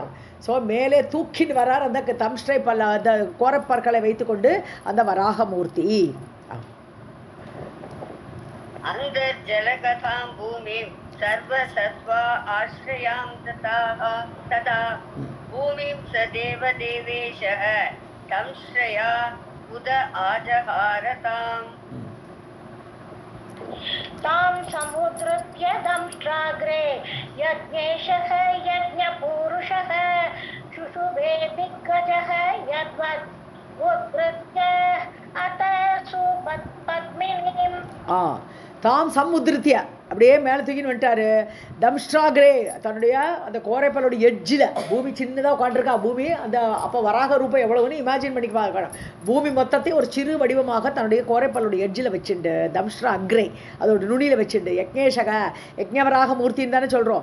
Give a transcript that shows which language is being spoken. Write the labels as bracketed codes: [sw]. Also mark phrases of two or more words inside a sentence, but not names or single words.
[ta] ஸோ மேலே தூக்கின்னு வரார் அந்த தம்ஸ்ட்ரை பல்ல அந்த கோரப்பற்களை வைத்துக்கொண்டு அந்த வராகமூர்த்தி. [sa] अन्तर्जलगतां भूमिं सर्वसत्त्वा आश्रयां तदा भूमिं स देवदेवेशः दंष्ट्रया उद आजहारताम्. तां समुद्रस्य दंष्ट्राग्रे यज्ञेशः यज्ञपूरुषः शुशुभे दिग्गजः यद्वत् उद्धृत्य अत सुपद्मिनीम् तां समुद्रस्य [ta] அப்படியே மேலே தூக்கின்னு வந்துட்டாரு. தம்ஷ்டாகிரே தன்னுடைய அந்த கோரைப்பலோட எட்ஜில் பூமி சின்னதாக உட்காந்துருக்கா. பூமி அந்த அப்போ வராக ரூபம் எவ்வளவுன்னு இமேஜின் பண்ணிக்க. பூமி மொத்தத்தையும் ஒரு சிறு வடிவமாக தன்னுடைய கோரைப்பலோட எட்ஜில் வச்சுண்டு [sa] दंष्ट्रा अग्रे [ta] அதோட நுனியில் வச்சுண்டு யக்ஞேஷக யக்ஞவராக மூர்த்தின்னு தானே சொல்கிறோம்.